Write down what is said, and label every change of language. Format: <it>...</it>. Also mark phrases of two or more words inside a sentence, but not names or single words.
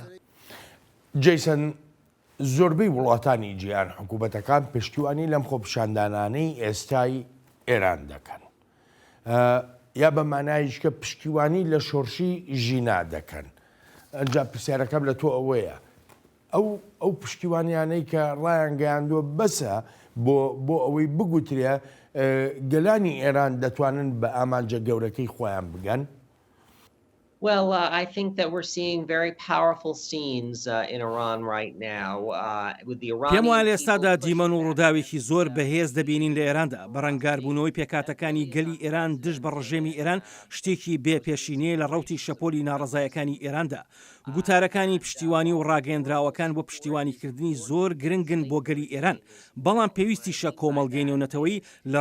<ckb>جەیسن زۆربەی وڵاتانی جیهان حکوومەتەکان پشتیوانی لەم خۆپیشاندانانەی ئێستای ئێران دەکەن یا بە مانایش کە پشتیوانی لە شۆڕشی ژینا دەکەن. ئەنجا پرسیارەکەم لە تۆ ئەوەیە ئەو پشتیوانیانەی کە ڕایان گەیاندووە بەسە بۆ ئەوەی بگوترێ گەلانی ئێران دەتوانن بە ئامانجە گەورەکەی خۆیان بگەن؟</ckb> <en>Well, I think that we're seeing very powerful scenes in Iran right now with the</en> <ckb>پێم وایە لە Iranian ئێستادا people دیمەن و ڕووداوێکی زۆر بەهێز دەبینین لە ئێراندا بەڕەنگاربوونەوەی پێکاتەکانی گەلی ئێران دژ بە ڕژێمی ئێران شتێکی بێپێشینەیە لە ڕەوتی شەپۆلی ناڕزایەکانی ئێراندا گوتارەکانی پشتیوانی و ڕاگەیەندراوەکان بۆ پشتیوانیکردنی زۆر گرنگن بۆ گەلی ئێران بەڵام پێویستیشە کۆمەڵگەی نێونەتەوەی لە</ckb>